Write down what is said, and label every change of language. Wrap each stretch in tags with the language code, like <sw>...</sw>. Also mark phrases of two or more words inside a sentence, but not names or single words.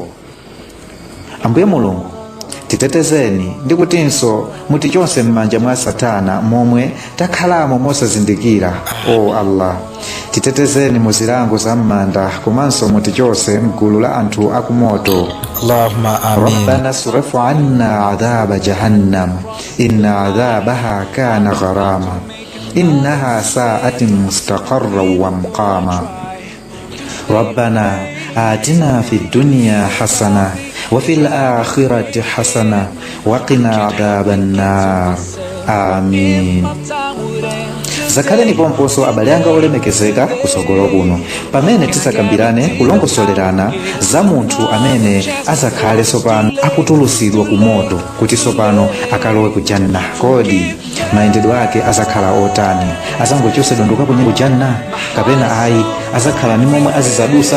<ny>Ambuye Mulungu titetezeni ndi kutinso mutichotse m'manja mwa Satana momwe takhalamo mosazindikira. O Allah, titetezeni muzilango za m'manda komanso mutichotse m'gulu la anthu akumoto.</ny> <ar>اللهم آمين. ربنا اصرف عنا عذاب جهنم إن عذابها كان غراما إنها ساءت مستقرا ومقاما. ربنا آتنا في الدنيا حسنة وفي الآخرة حسنة وقنا عذاب النار. Amin.</ar> <ny>Zakhaleni pomponso abale anga olemekezeka kusogolo kuno pamene tisakambirane kulongosolerana za munthu amene azakhale sopano akutulusidwa ku moto kuti sopano akalowe ku janna. Kodi mayendedwe ake azakhala otani? Azangochosedwa nduka ku janna kapena ayi azakhala ni momwe azizadusa?</ny>